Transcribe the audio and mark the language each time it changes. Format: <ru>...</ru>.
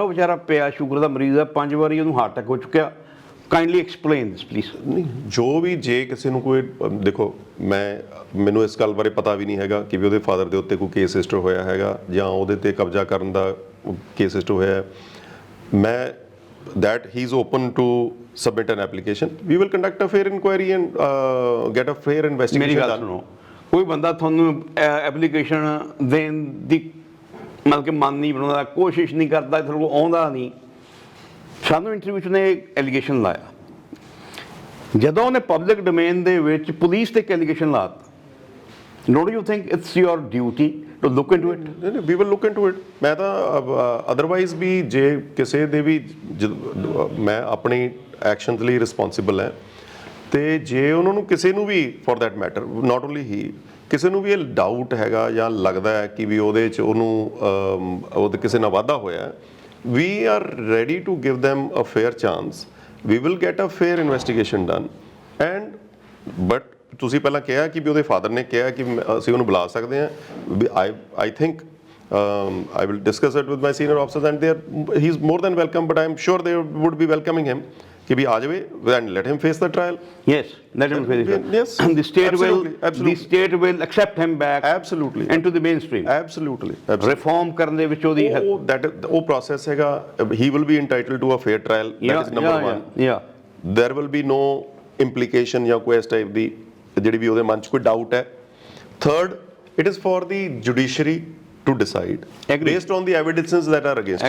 <pa>ਉਹ ਵਿਚਾਰਾ ਪਿਆ, ਸ਼ੂਗਰ ਦਾ ਮਰੀਜ਼ ਆ, 5 ਵਾਰੀ ਉਹਨੂੰ ਹਾਰਟ ਅਟੈਕ ਹੋ ਚੁੱਕਿਆ।</pa> <en>Kindly explain this please.</en> <pa>ਨਹੀਂ, ਜੋ ਵੀ ਜੇ ਕਿਸੇ ਨੂੰ ਕੋਈ ਦੇਖੋ, ਮੈਨੂੰ ਇਸ ਗੱਲ ਬਾਰੇ ਪਤਾ ਵੀ ਨਹੀਂ ਹੈਗਾ ਕਿ ਵੀ ਉਹਦੇ ਫਾਦਰ ਦੇ ਉੱਤੇ ਕੋਈ ਕੇਸ ਰਜਿਸਟਰ ਹੋਇਆ ਹੈਗਾ ਜਾਂ ਉਹਦੇ ਤੇ ਕਬਜ਼ਾ ਕਰਨ ਦਾ ਕੇਸ ਰਜਿਸਟਰ ਹੋਇਆ। ਮੈਂ</pa> <en>that he is open to submit an application, we will conduct a fair inquiry and get a fair investigation</en> <pa>ਮੇਰੀ ਗੱਲ ਸੁਣੋ, ਕੋਈ ਬੰਦਾ ਤੁਹਾਨੂੰ ਐਪਲੀਕੇਸ਼ਨ ਦੇਣ ਦੀ ਮਤਲਬ ਕਿ ਮਨ ਨਹੀਂ ਬਣਾਉਂਦਾ, ਕੋਸ਼ਿਸ਼ ਨਹੀਂ ਕਰਦਾ, ਤੁਹਾਡੇ ਕੋਲ ਆਉਂਦਾ ਨਹੀਂ। ਸਾਨੂੰ ਇੰਟਰਵਿਊ 'ਚ ਨੇ ਐਲੀਗੇਸ਼ਨ ਲਾਇਆ, ਜਦੋਂ ਉਹਨੇ ਪਬਲਿਕ ਡੋਮੇਨ ਦੇ ਵਿੱਚ ਪੁਲਿਸ ਤੇ ਇੱਕ ਐਲੀਗੇਸ਼ਨ ਲਾਤਾ,</pa> <en>Don't you think it's your duty to look into it? We will look into it.</en> <pa>ਮੈਂ ਤਾਂ ਅਦਰਵਾਈਜ਼ ਵੀ ਜੇ ਕਿਸੇ ਦੇ ਵੀ ਮੈਂ ਆਪਣੀ ਐਕਸ਼ਨਸ ਲਈ ਰਿਸਪੌਂਸਿਬਲ ਹੈ, ਤੇ ਜੇ ਉਹਨਾਂ ਨੂੰ ਕਿਸੇ ਨੂੰ ਵੀ</pa> <en>for that matter not only ਹੀ,</en> <pa>ਕਿਸੇ ਨੂੰ ਵੀ ਇਹ ਡਾਊਟ ਹੈਗਾ ਜਾਂ ਲੱਗਦਾ ਹੈ ਕਿ ਵੀ ਉਹਦੇ 'ਚ ਉਹਨੂੰ ਉਹਦੇ ਕਿਸੇ ਨਾਲ ਵਾਧਾ ਹੋਇਆ,</pa> <en>we are ready to give them a fair chance, we will get a fair investigation done and but</en> <pa>ਤੁਸੀਂ ਪਹਿਲਾਂ ਕਿਹਾ ਕਿ ਵੀ ਉਹਦੇ ਫਾਦਰ ਨੇ ਕਿਹਾ ਕਿ ਅਸੀਂ ਉਹਨੂੰ ਬੁਲਾ ਸਕਦੇ ਹਾਂ।</pa> <en>I think I will discuss it with my senior officers and he is more than welcome, but I am sure they would be welcoming him</en> <pa>कि भी आ जावे</pa> <en>and let him face the trial. Yes, let him face it. Yes, the state absolutely, will absolutely. the state will accept him back Absolutely. into the mainstream. Absolutely.</en> <pa>Reform ਕਰਨ ਦੇ ਵਿੱਚ ਉਹਦੀ ਉਹ process ਹੈਗਾ,</pa> <en>he will be entitled to a fair trial. That is number one. Yeah. There will be no implication</en> <pa>ਜਾਂ ਕੋਈ ਇਸ type ਦੀ ਜਿਹੜੀ ਵੀ ਉਹਦੇ ਮਨ 'ਚ ਕੋਈ ਡਾਊਟ ਹੈ।</pa> <en>Third, it is for the judiciary to decide based on the evidences that are against.</en>